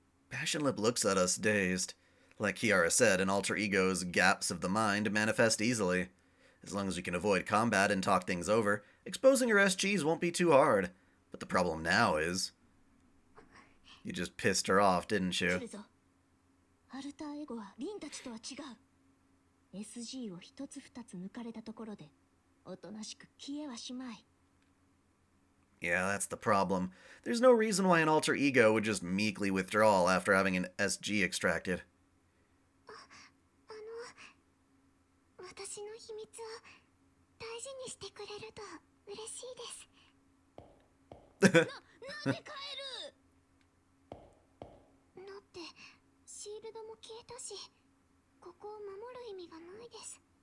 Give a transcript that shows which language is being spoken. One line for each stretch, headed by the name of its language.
English: Passion Lip looks at us dazed. Like Kiara said, an alter ego's gaps of the mind manifest easily. As long as we can avoid combat and talk things over, exposing her SGs won't be too hard. But the problem now is... you just pissed her off, didn't you?
Japanese: アルターエゴはリンたちとは違う。SG を一つ二つ抜かれたところで、おとなしく消えはしまい。
English: Yeah, that's the problem. There's no reason why an alter ego would just meekly withdraw after having an SG extracted.
Japanese: 私の秘密を大事にしてくれると嬉しいです。なんで帰る？だってシールドも消えたし、ここを守る意味がないです。